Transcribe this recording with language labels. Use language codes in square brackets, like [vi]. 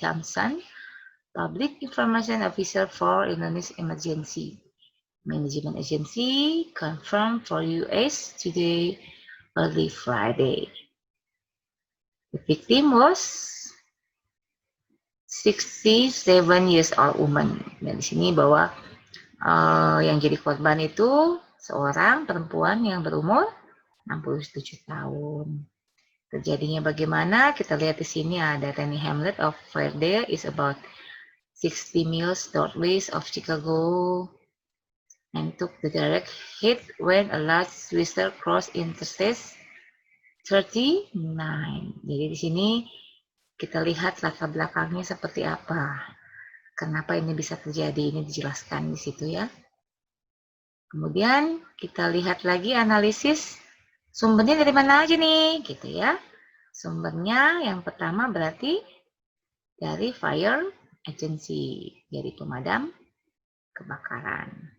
[en] Thompson, Public Information Officer for Illinois Emergency Management Agency, confirmed for US Today early Friday. The victim was 67 years old woman. [id] Dan di sini bahwa yang jadi korban itu seorang perempuan yang berumur 67 tahun. Terjadinya bagaimana? Kita lihat di sini ada [en] tiny hamlet of Verdale is about 60 miles northwest of Chicago and took the direct hit when a large twister crossed Interstate 39. [id] Jadi di sini kita lihat latar belakangnya seperti apa. Kenapa ini bisa terjadi? Ini dijelaskan di situ ya. Kemudian kita lihat lagi analisis sumbernya dari mana aja nih, gitu ya. Sumbernya yang pertama berarti dari fire agency, dari pemadam kebakaran.